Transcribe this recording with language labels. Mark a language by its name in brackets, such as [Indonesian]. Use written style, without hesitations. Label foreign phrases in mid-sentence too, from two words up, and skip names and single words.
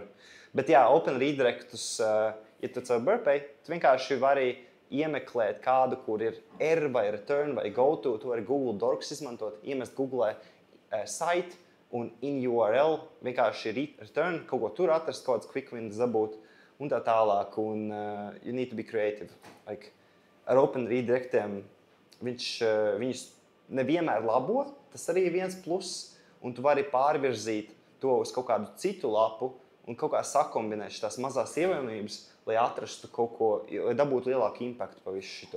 [Latvian] Bet jā, Open Redirectus, ja tu caur burpei, tu vienkārši vari iemeklēt kādu, kur ir R vai return vai goto, tu vari Google Docs izmantot, iemest Google site un [English] in URL [Latvian] vienkārši return, kaut ko tur atrast, kaut kāds [English] quick wins [Latvian] dabūt. Un tā tālāk, un [English] you need to be creative. [Latvian] Like, ar Open Redirectiem viņus nevienmēr labo, tas arī ir viens plus, un tu vari pārvirzīt to uz kaut kādu citu lapu un kaut kā sakombinēt tās mazās ievainojības, lai atrastu kaut ko, lai dabūtu lielāku impaktu pa visu šito.